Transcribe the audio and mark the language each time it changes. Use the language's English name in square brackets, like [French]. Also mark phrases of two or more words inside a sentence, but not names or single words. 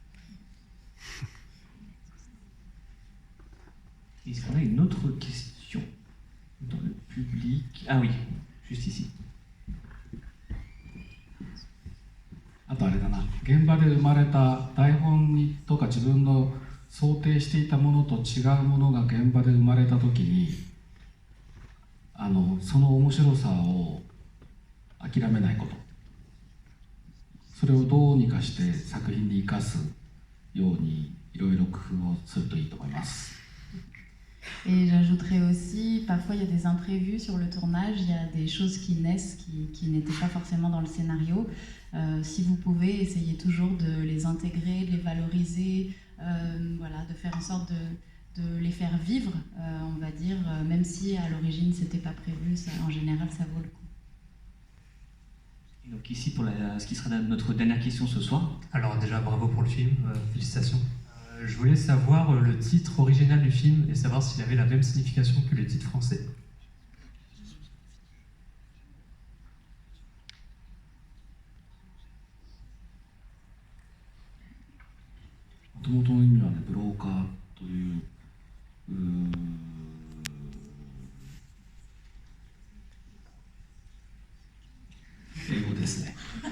[French] Est-ce qu'on a une autre question dans le public? Ah oui, juste ici. [Japanese] あとあれだな、現場で生まれた台本にとか自分の想定していたものと違うものが現場で生まれた時にその面白さを諦めないこと、それをどうにかして作品に生かすようにいろいろ工夫をするといいと思います。 [French] Et j'ajouterais aussi, parfois il y a des imprévus sur le tournage, il y a des choses qui naissent qui n'étaient pas forcément dans le scénario. Si vous pouvez, essayez toujours de les intégrer, de les valoriser, voilà, de faire en sorte de les faire vivre, on va dire, même si à l'origine c'était pas prévu, ça, en général ça vaut le coup. Et donc ici pour ce qui sera notre dernière question ce soir. Alors déjà bravo pour le film, félicitations. Je voulais savoir le titre original du film et savoir s'il avait la même signification que le titre français. [Japanese] もともとの意味はね、ブローカーという英語ですね。